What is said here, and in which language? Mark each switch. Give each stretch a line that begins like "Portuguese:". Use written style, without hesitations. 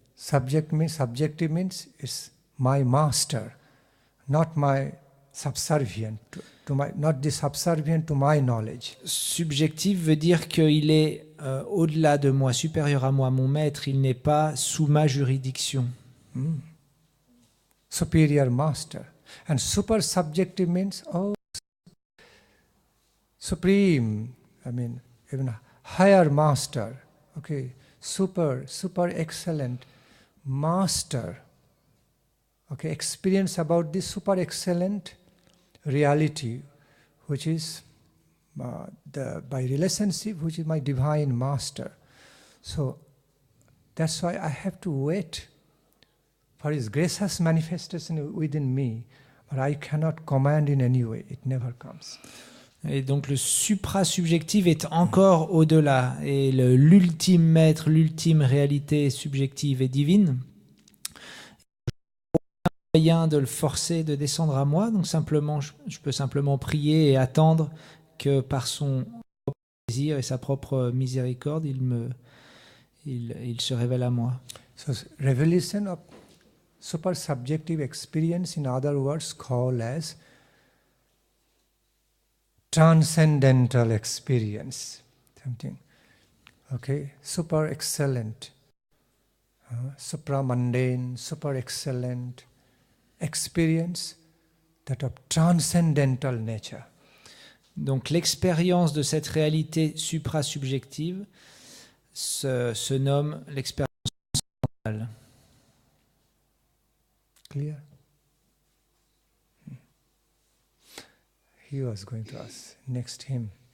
English: Subjective means it's my master, not my subservient, not the subservient to my knowledge.
French: Subjectif veut dire qu'il est au-delà de moi, supérieur à moi, mon maître, il n'est pas sous ma juridiction.
English: Superior master. And super subjective means, supreme, even higher master, super excellent master, experience about this super excellent reality, which is by relationship, which is my divine master. So that's why I have to wait for his gracious manifestation within me, but I cannot command in any way. It never comes.
French: Et donc le supra-subjectif est encore au-delà. Et l'ultime maître, l'ultime réalité subjective et divine, moyen de le forcer de descendre à moi, donc simplement, je peux simplement prier et attendre que par son propre désir et sa propre miséricorde, il se révèle à moi.
English: So revelation of super subjective experience, in other words, called as transcendental experience, something, super excellent, supra-mundane, super excellent experience, that of transcendental nature.
French: Donc l'expérience de cette réalité supra-subjective, se nomme l'expérience mentale.
English: Clear? He was going to ask. Next him.